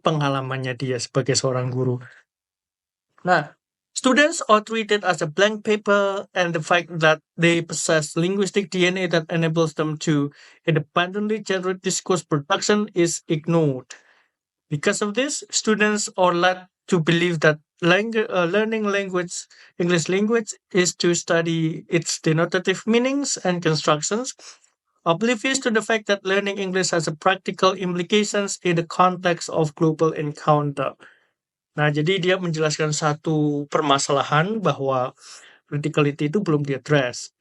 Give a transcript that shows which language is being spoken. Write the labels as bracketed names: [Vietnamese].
[Indonesian] Pengalamannya dia sebagai seorang guru. [English] Nah, students are treated as a blank paper, and the fact that they possess linguistic DNA that enables them to independently generate discourse production is ignored. Because of this, students are led to believe that learning English language, is to study its denotative meanings and constructions, oblivious to the fact that learning English has a practical implications in the context of global encounter. [Indonesian] Nah, jadi dia menjelaskan satu permasalahan bahwa criticality itu belum diadres.